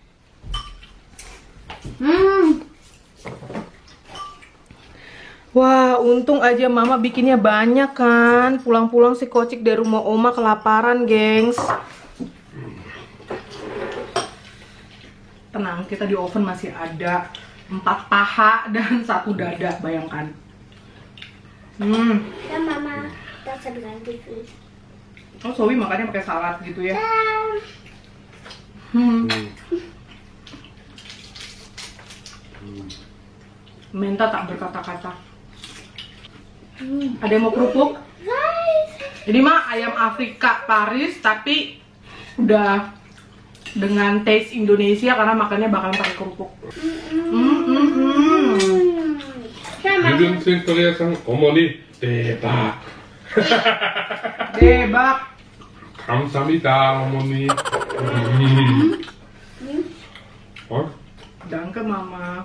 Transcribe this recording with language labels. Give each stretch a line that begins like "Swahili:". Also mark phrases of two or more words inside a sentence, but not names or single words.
Indonesian: Wah, untung aja Mama bikinnya banyak kan. Pulang-pulang si Kocik dari rumah Oma kelaparan, gengs. Tenang, kita di oven masih ada 4 paha dan 1 dada, bayangkan.
German: Ja, Mama, das hat ganz viel.
Indonesian: Oh, Zoe makannya pakai salad gitu ya. Menta tak berkata-kata. Ada yang mau kerupuk? Ini mah ayam Afrika Paris, tapi udah dengan taste Indonesia karena makannya bakalan pakai kerupuk.
German: Wir würden es in Korea sagen,
Korean: 어머니, 대박. Debak. 감사합니다, 어머니.
German: Oh, Danke Mama.